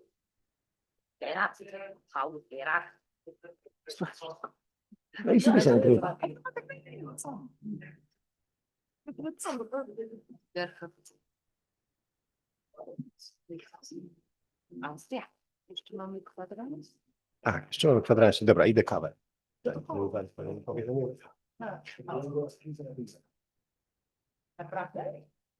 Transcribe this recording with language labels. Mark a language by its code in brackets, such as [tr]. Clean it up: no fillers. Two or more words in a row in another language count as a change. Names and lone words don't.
[en] get up, how we get up. [it] Lei sì che siamo qui. A, [pl] jeszcze mamy kwadransie. Dobra, idę kawę. Naprawdę?